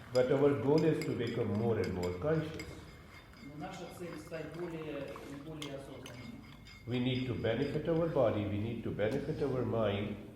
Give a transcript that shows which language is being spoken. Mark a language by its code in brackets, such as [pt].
[en] But our goal is to become more and more conscious. [ru] Но наша цель стать более и более осознанными. [en] We need to benefit our body, we need to benefit our mind.